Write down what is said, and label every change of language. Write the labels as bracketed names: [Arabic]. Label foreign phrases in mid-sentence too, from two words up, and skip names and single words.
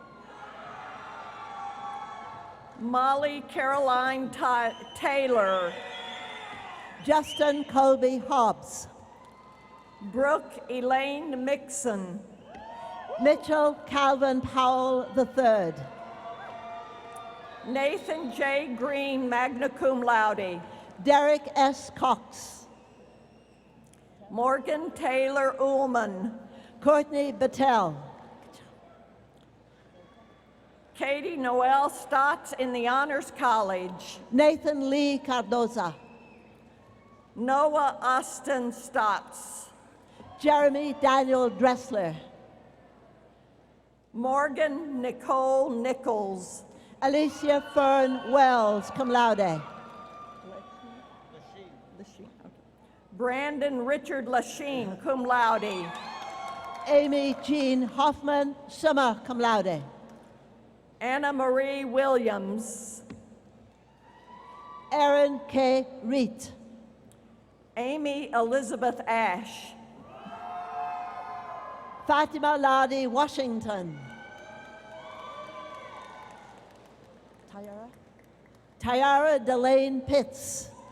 [English] Molly Caroline Taylor. Justin Colby Hobbs. Brooke Elaine Mixon. Mitchell Calvin Powell III. Nathan J. Green, [Latin] magna cum laude. [English] Derek S. Cox. Morgan Taylor Ullman. Courtney Battelle. Katie Noel Stotts in the Honors College. Nathan Lee Cardoza. Noah Austin Stotts. Jeremy Daniel Dressler. Morgan Nicole Nichols. Alicia Fern Wells, [Latin] cum laude. [English] Brandon Richard Lachine, [Latin] cum laude. [English] Amy Jean Hoffman, [Latin] summa cum laude. [English] Anna Marie Williams. Erin K. Reet. Amy Elizabeth Ash. Fatima Ladi Washington. Tyara Delane Pitts.